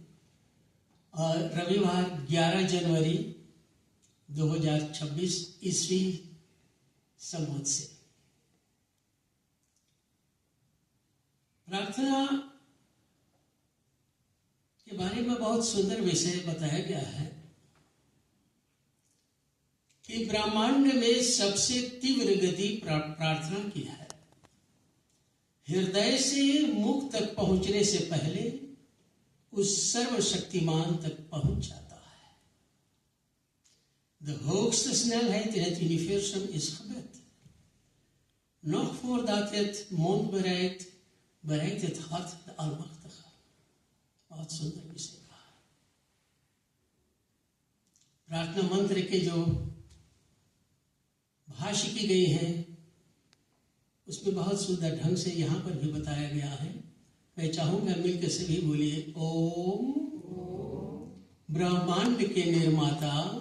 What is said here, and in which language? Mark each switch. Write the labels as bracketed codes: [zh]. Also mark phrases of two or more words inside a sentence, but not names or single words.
[hi] और रविवार 11 जनवरी 2026 ईस्वी संवत से प्रार्थना के बारे में बहुत सुंदर विषय बताया गया है कि ब्रह्मांड में सबसे तीव्र गति प्रार्थना की है। हृदय से मुख तक पहुंचने से पहले उस सर्वशक्तिमान तक पहुंच जाता है। [nl] De hoogste snelheid in het universum is gebed. Nog voordat het mond bereikt, bereikt het hart de Almachtige. [hi] बहुत सुंदर विषय कहा। प्रार्थना मंत्र के जो भाष्य की गई है उसमें बहुत सुंदर ढंग से यहाँ पर भी बताया गया है। मैं चाहूंगा मिलकर सभी बोलिए, ओम ब्रह्मांड के निर्माता